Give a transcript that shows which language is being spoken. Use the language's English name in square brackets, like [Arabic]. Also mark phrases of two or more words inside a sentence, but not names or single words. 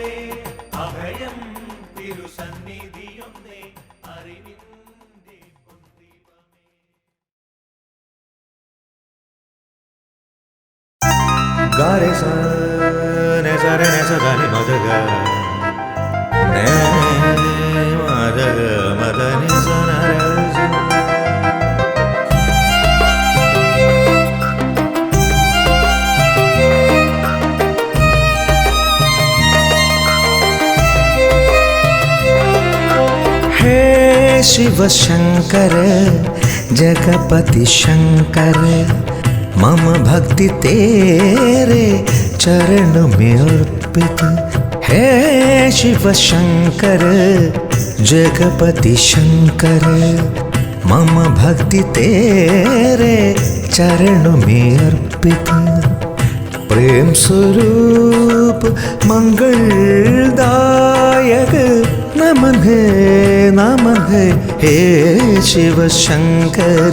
[Malayalam] അഭയം തിരുസന്നിധിയൊന്നേ അറിവിന്റെ പൊന്തീപമേ. ഗാരെ സ നെ സ രെ നെ സ ധ നി മ ധ ഗ നെ മ ധ ഗ മ ധ നി സ ന ര സ. [Hindi] हे शिव शंकर जगपति शंकर, मम भक्ति तेरे चरण में अर्पित। हे शिव शंकर जगपति शंकर, मम भक्ति तेरे चरण में अर्पित। प्रेम स्वरूप मंगलदायक नमन है हे शिव शंकर।